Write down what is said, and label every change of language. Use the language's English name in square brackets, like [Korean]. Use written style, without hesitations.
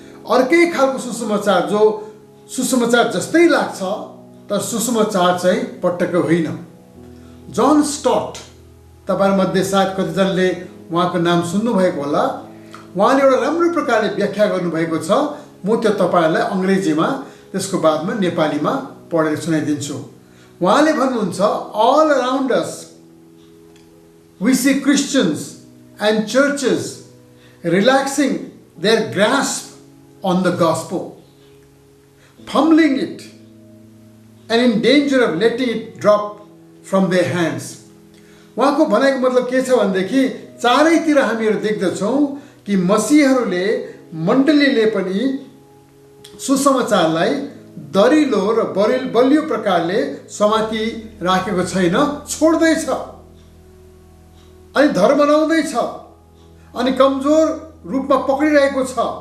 [Nepali] अर्कै खालको सुसमाचार जो सुसमाचार जस्तै लाग्छ, तर सुसमाचार चाहिँ पटक्कै होइन। जन स्टट, तपाईँहरूमध्ये सायद कतिजनाले उहाँको नाम सुन्नुभएको होला। उहाँले एउटा राम्रो प्रकारले व्याख्या गर्नुभएको छ। म त्यो तपाईँहरूलाई अङ्ग्रेजीमा त्यसको बादमा नेपालीमा पढेर सुनाइदिन्छु। उहाँले भन्नुहुन्छ, [English] all around us we see Christians and churches relaxing their grasp on the gospel, fumbling it, and in danger of letting it drop from their hands. [Nepali] उहाँको भनाइको मतलब के छ भनेदेखि चारैतिर हामीहरू देख्दछौँ कि मसीहहरूले मण्डलीले पनि सुसमाचारलाई दरिलो र बलियो प्रकारले समाति राखेको छैन, छोड्दैछ अनि धर्म बनाउँदैछ अनि कमजोर रूपमा पक्रिरहेको छ।